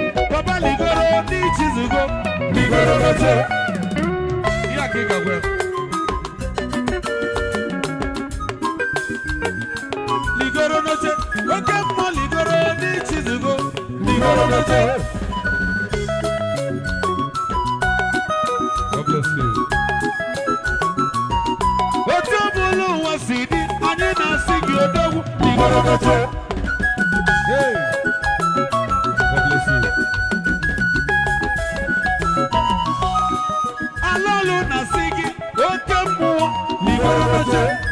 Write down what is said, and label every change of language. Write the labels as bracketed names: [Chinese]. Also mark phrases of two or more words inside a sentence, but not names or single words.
[Igbo] Papa, ligoro n'ichizugo. Ligoro n'oche." Ihe a ka ị ga-agwa ya. "Ligoro n'oche. Oke mmụọ, ligoro n'ichizugo. Ligoro n'oche." [English] God bless you. [Igbo] Otu ọ bụla ụwa si dị, anyị na-asị gị, "Odogwu, ligoro n'oche." [English] Hey. God bless you. [Igbo] Ala ọlụ na-asị gị, "Oke mmụọ, ligoro n'oche."